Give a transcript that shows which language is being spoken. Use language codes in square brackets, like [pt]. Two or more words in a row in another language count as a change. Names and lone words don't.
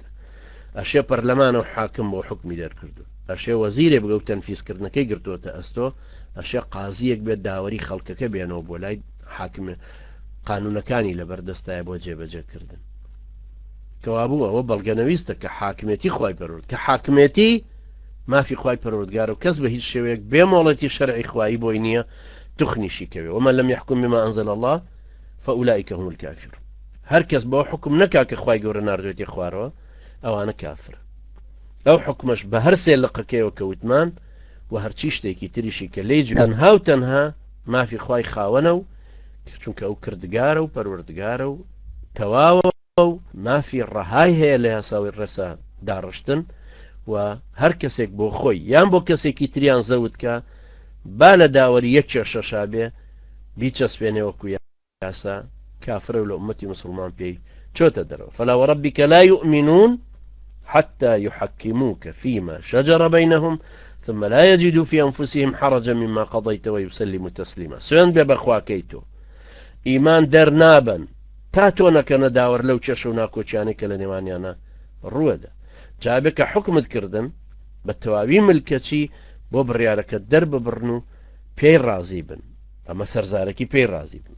[ckb] ئەشێ پەرلەمانە و حاکم بۆ حکمی دەرکردو، ئەشێ وەزیرێ بگە و تەنفیزکردنەکەی گرتووەتە ئەستۆ، ئەشێ قازیەک بێت داوەری خەڵکەکە بێنەوە بۆ لای حاکمێ قانونەکانی لەبەردەستایە بۆ جێبەجێکردن. کەوابوو ئەوە بەڵگەنەویستە کە حاکمێتی خوای پەروەردگار، کە حاکمێتی مافی خوای پەروەردگار و کەس بە هیچ شێوەیەک بێمۆڵەتی شەرعی خوایی بۆی نییە توخنیشی کەوێ. [ar] ومن لم يحكم بما أنزل الله فأولئك هم الكافرون. [ckb] هەر کەس بۆ حکم نەکا کە خوای گەورە ناردوێتی خوارەوە ئەوانە کافرە. ئەو حکمەش بە هەر سێ لقەکەیەوە کەوتمان و هەرچی شتێکی تریشی کە لێ تەنها و تەنها مافی خوای خاوەنە و چونکە ئەو کردگارە و پەروەردگارە و تەواوە و مافی ڕەهای هەیە لە یاساوی ڕێسا داڕشتن و هەر کەسێک بۆ خۆی یان بۆ کەسێکی تریان زەوت کە با لە داوەری یەک کێشەشا بێ بیچەسپێنێ وەکو یاسا کافرە و لە ئومەتی مسلمان پێی چۆتە دەرەوە. [ar] فلا وربك لا يؤمنون حتى يحكموك فيما شجر بينهم ثم لا يجدوا في أنفسهم حرجا مما قضيت ويسلموا تسليما. [ckb] سوێن بێ بەخواکەی تۆ ئیمان دەرنابن تا تۆ نەکەنە داوەر لەو چێشە و ناکۆچیانەی کە لە نێوانیانە ڕووەدا. جابێ کە حکمت کردن بە تەواوی ملکەچی بۆ بڕیارەکە دەرببڕن و پێی ڕازی بن، ئەمە سەرزارەکی پێی ڕازی بن.